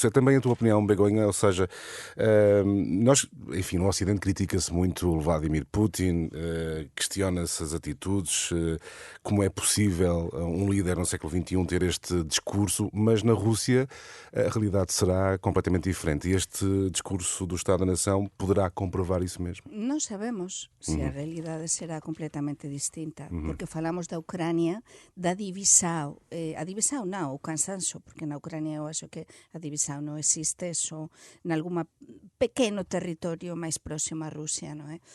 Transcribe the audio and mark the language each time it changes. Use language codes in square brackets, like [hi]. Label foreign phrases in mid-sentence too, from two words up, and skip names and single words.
[pt] É também a tua opinião, Begonha, ou seja, nós, enfim, no Ocidente critica-se muito o Vladimir Putin, questiona-se as atitudes, como é possível um líder no século XXI ter este discurso, mas na Rússia a realidade será completamente diferente. E este discurso do Estado da Nação poderá comprovar isso mesmo? [gl] Non sabemos se a realidade será completamente distinta, porque falamos da Ucrania, da divisão, a divisão non, o cansancio, porque na Ucrania eu acho que a divisão non existe, só en algún pequeno territorio máis próximo a Rusia, non é?